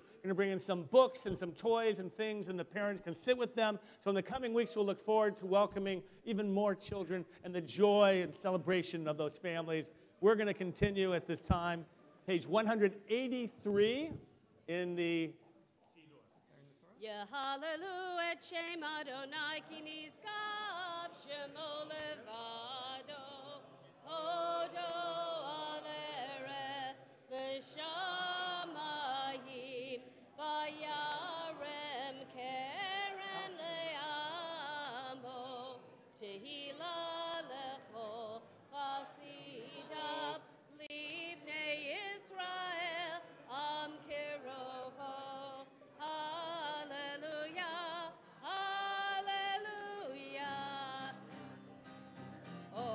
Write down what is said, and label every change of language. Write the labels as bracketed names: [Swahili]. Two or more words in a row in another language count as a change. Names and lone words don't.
[English] We're going to bring in some books and some toys and things, and the parents can sit with them. So in the coming weeks, we'll look forward to welcoming even more children and the joy and celebration of those families. We're going to continue at this time, page 183 in the [Hebrew] הללויה, שם אדני כי נשגב שמו לבדו, הודו על ארץ ושמים, וירם קרן לעמו, תהלה לכל חסידיו לבני ישראל עם קרבו. הללויה, הללויה.